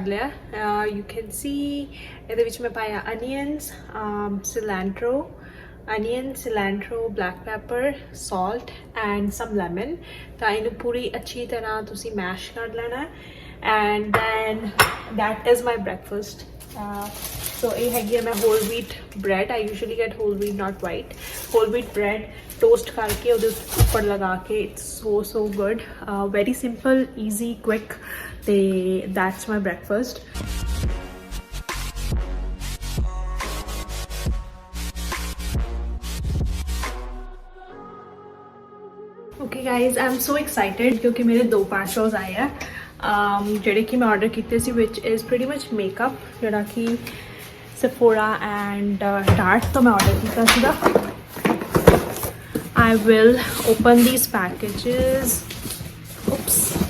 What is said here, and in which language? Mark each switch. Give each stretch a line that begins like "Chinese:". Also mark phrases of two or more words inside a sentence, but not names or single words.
English: ਲਿਆ you can see
Punjabi: ਇਹਦੇ ਵਿੱਚ ਮੈਂ ਪਾਇਆ
English: onions cilantro black pepper salt and some lemon
Punjabi: ਤਾਂ ਇਹਨੂੰ ਪੂਰੀ ਅੱਛੀ ਤਰ੍ਹਾਂ ਤੁਸੀਂ ਮੈਸ਼ ਕਰ ਲੈਣਾ
English: and then that is my breakfast so
Punjabi: ਇਹ ਹੈਗੀ ਹੈ ਮੈਂ
English: whole wheat bread I usually get whole wheat not white whole wheat bread toast
Punjabi: ਕਰਕੇ ਉਹਦੇ ਉੱਪਰ ਲਗਾ ਕੇ
English: it's so good very simple easy quick ਤੇ that's my breakfast okay guys I'm so excited
Punjabi: ਕਿਉਂਕਿ ਮੇਰੇ ਦੋ ਪਾਰਸਲਸ ਆਏ ਆ ਜਿਹੜੇ ਕਿ ਮੈਂ ਆਰਡਰ ਕੀਤੇ ਸੀ
English: which is pretty much makeup
Punjabi: ਜਿਹੜਾ ਕਿ
English: Sephora and Tarte
Punjabi: ਤੋਂ ਮੈਂ ਆਰਡਰ ਕੀਤਾ ਸੀਗਾ
English: I will open these packages. Oops.